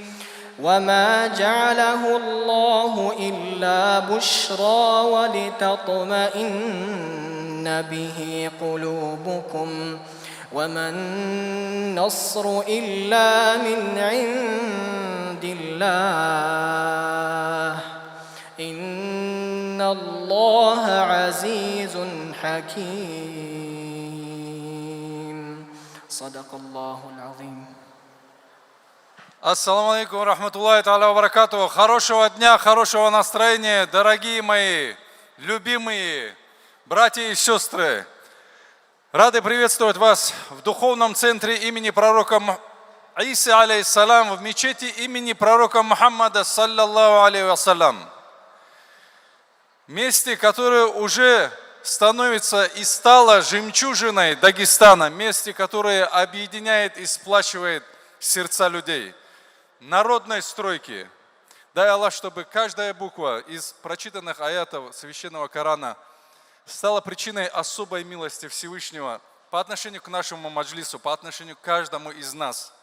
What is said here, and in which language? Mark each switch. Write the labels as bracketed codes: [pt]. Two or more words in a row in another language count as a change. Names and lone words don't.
[ar] وما جعله الله إلا بشرى ولتطمئن به قلوبكم وما النصر إلا من عند الله إن الله عزيز حكيم. صدق الله العظيم. السلام عليكم رحمة الله تعالى وبركاته. [ru] Хорошего дня, хорошего настроения, дорогие мои, любимые братья и сестры. Рады приветствовать вас в духовном центре имени пророка Исы, алейхиссалям, в мечети имени пророка Мухаммада, [ar] صلى الله عليه وسلم. [ru] Месте, которое уже становится и стало жемчужиной Дагестана, месте, которое объединяет и сплачивает сердца людей. Народной стройки. Дай Аллах, чтобы каждая буква из прочитанных аятов Священного Корана стала причиной особой милости Всевышнего по отношению к нашему маджлису, по отношению к каждому из нас.